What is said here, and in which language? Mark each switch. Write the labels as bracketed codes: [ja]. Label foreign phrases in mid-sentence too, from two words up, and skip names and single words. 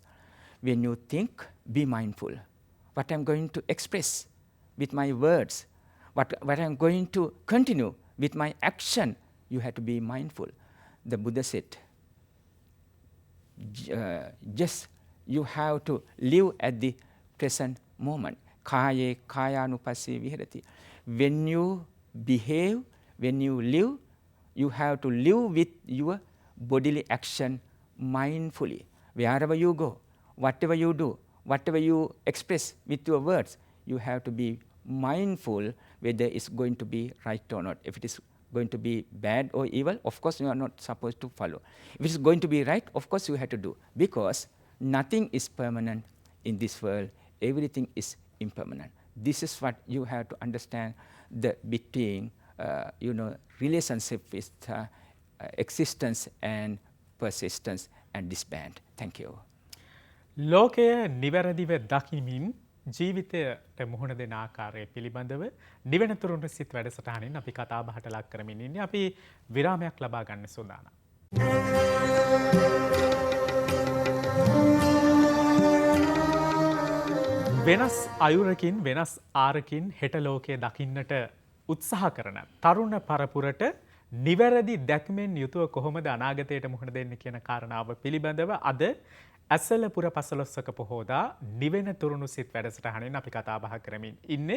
[en] When you think, be mindful. What I'm going to express with my words, what I'm going to continue with my action, you have to be mindful. The Buddha said, just you have to live at the present moment. [pi] Kaye kayanupassee viharati. [en] When you behave, when you live, you have to live with your bodily action mindfully. Wherever you go, whatever you do, whatever you express with your words, you have to be mindful whether it's going to be right or not. If it is going to be bad or evil, of course you are not supposed to follow. If it's going to be right, of course you have to do. Because nothing is permanent in this world. Everything is impermanent. This is what you have to understand between relationship with existence and persistence and disband. Thank you. [si] ලෝකය නිවැරදිව දකිමින් ජීවිතයට මුහුණ දෙන ආකාරය පිළිබඳව නිවෙන තුරුණු සිත් වැඩසටහනින් අපි කතා බහට ලක් කරමින් ඉන්නේ. අපි විරාමයක් ලබා ගන්න සූදානම්. වෙනස් අයුරකින් වෙනස් ආරකින් හෙට ලෝකය දකින්නට උත්සාහ කරන තරුණ පරපුරට නිවැරදි දැක්මෙන් යුතුව කොහොමද අනාගතයට මුහුණ දෙන්න කියන කාරණාව පිළිබඳව අද ඇසලපුර පසළොස්වක පොහෝදා නිවෙන තුරුණු සිත් වැඩසටහනෙන් අපි කතා බහ කරමින් ඉන්නේ.